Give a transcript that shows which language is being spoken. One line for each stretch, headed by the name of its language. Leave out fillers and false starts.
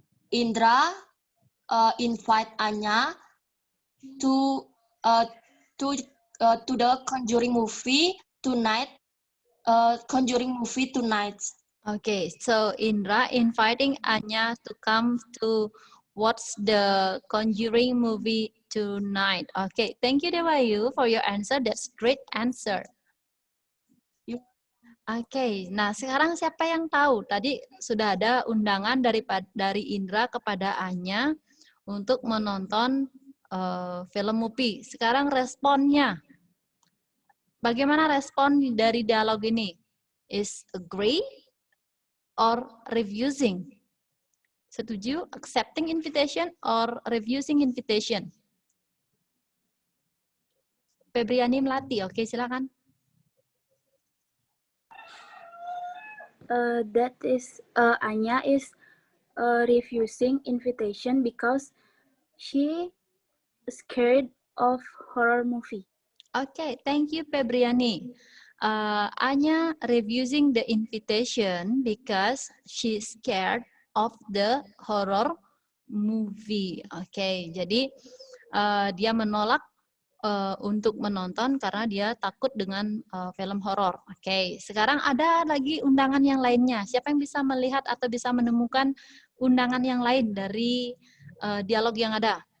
English: Indra invite Anya to the Conjuring movie tonight. Okay, so Indra inviting Anya to come to watch the Conjuring movie tonight. Okay, thank you Dewayu for your answer. That's great answer.
Indonesian: Oke, nah sekarang siapa yang tahu? Tadi sudah ada undangan dari Indra kepada Anya untuk menonton film movie. Sekarang responnya. Bagaimana respon dari dialog ini?
English: Is agree or refusing? Setuju? Accepting invitation or refusing invitation?
Indonesian: Febriani Melati, oke silakan.
English: That is Anya is refusing invitation because she scared of horror movie. Okay, thank you Febriani. Anya refusing the invitation because she's scared of the horror movie.
Indonesian: Okay, jadi dia menolak untuk menonton karena dia takut dengan film horor. Oke, sekarang ada lagi undangan yang lainnya. Siapa yang bisa melihat atau bisa menemukan undangan yang lain dari dialog yang ada?